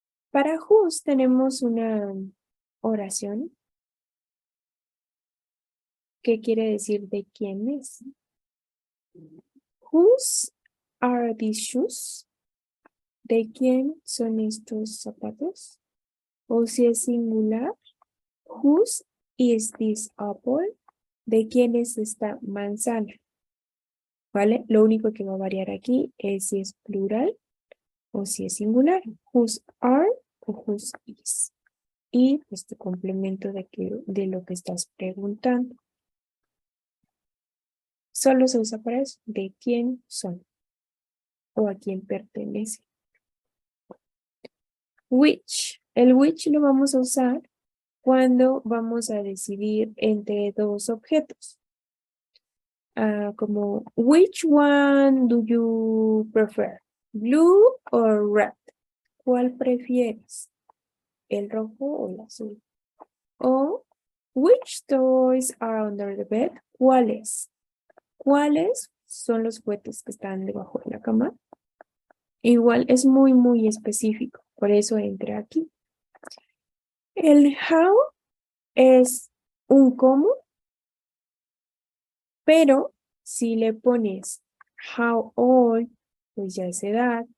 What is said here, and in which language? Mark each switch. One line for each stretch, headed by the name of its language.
Spanish: Para whose tenemos una oración que quiere decir de quién es.
English: Whose are these shoes?
Spanish: ¿De quién son estos zapatos? O si es singular,
English: whose is this apple?
Spanish: ¿De quién es esta manzana? ¿Vale? Lo único que va a variar aquí es si es plural o si es singular. Whose are o whose is. Y pues tu complemento de lo que estás preguntando. Solo se usa para eso. ¿De quién son? O a quién pertenece. Which. El which lo vamos a usar cuando vamos a decidir entre dos objetos.
English: Como, which one do you prefer? Blue or red?
Spanish: ¿Cuál prefieres? ¿El rojo o el azul? O,
English: which toys are under the bed?
Spanish: ¿Cuáles? ¿Cuáles son los juguetes que están debajo de la cama? Igual es muy, muy específico. Por eso entra aquí. El how es un cómo, pero si le pones how old, pues ya es edad.